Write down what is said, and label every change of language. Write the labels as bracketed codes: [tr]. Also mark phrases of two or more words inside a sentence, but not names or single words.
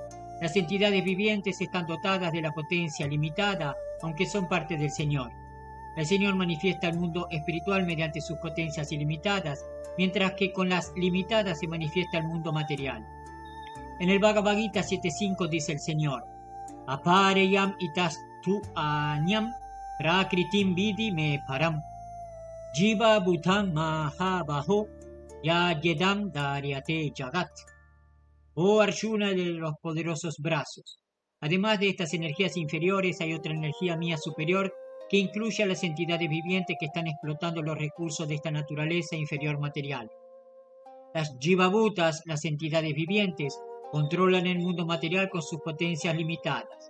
[es] Las entidades vivientes están dotadas de la potencia limitada, aunque son parte del Señor. El Señor manifiesta el mundo espiritual mediante sus potencias ilimitadas, mientras que con las limitadas se manifiesta el mundo material. En el Bhagavad Gita 7.5 dice el Señor, [sa] Apareyam itastu anyam prakritim vidi me param jiva bhutam mahabaho ya yedam daryate jagat. [es] Oh Arjuna de los poderosos brazos. Además de estas energías inferiores hay otra energía mía superior que incluye a las entidades vivientes que están explotando los recursos de esta naturaleza inferior material. Las Jivabhutas, las entidades vivientes, controlan el mundo material con sus potencias limitadas.